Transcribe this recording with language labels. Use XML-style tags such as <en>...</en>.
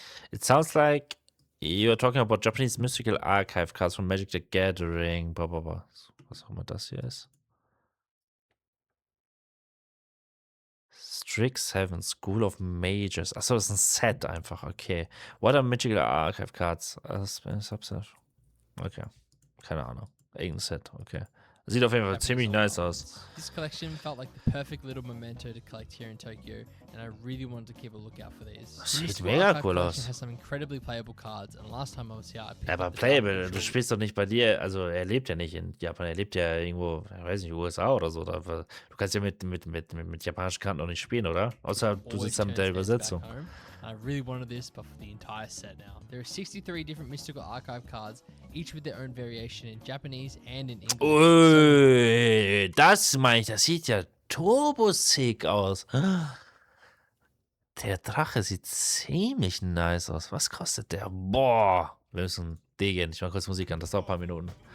<en>It sounds like you're talking about Japanese mystical archive cards from Magic the Gathering.</en> <de>Was auch immer das hier ist.</de> <en>Strixhaven School of Mages.</en> <de>Achso, das ist ein Set einfach. Okay.</de> <en>What are Magical Archive Cards?</en> <de>Okay. Keine Ahnung. Irgendein Set. Okay. Sieht auf jeden Fall ziemlich nice aus.</de> <en>This collection felt like the perfect little memento to collect here in Tokyo, and I really wanted to keep a lookout for these.</en> <de>Sieht mega cool aus.</de> <en>Has some incredibly playable cards, and last time I was here, I picked</en> <de>aber playable, du spielst doch nicht bei dir, also er lebt ja nicht in Japan, er lebt ja irgendwo, ich weiß nicht, USA oder so. Du kannst ja mit japanischen Karten noch nicht spielen, oder? Außer du sitzt da mit der Übersetzung.</de> <en>I really wanted this, but for the entire set now. There are 63 different mystical archive cards, each with their own variation in Japanese and in English.</en> <de>Ui, das meine ich, das sieht ja turbo-sick aus. Der Drache sieht ziemlich nice aus. Was kostet der? Boah, wir müssen gehen. Ich mach kurz Musik an, das dauert ein paar Minuten.</de>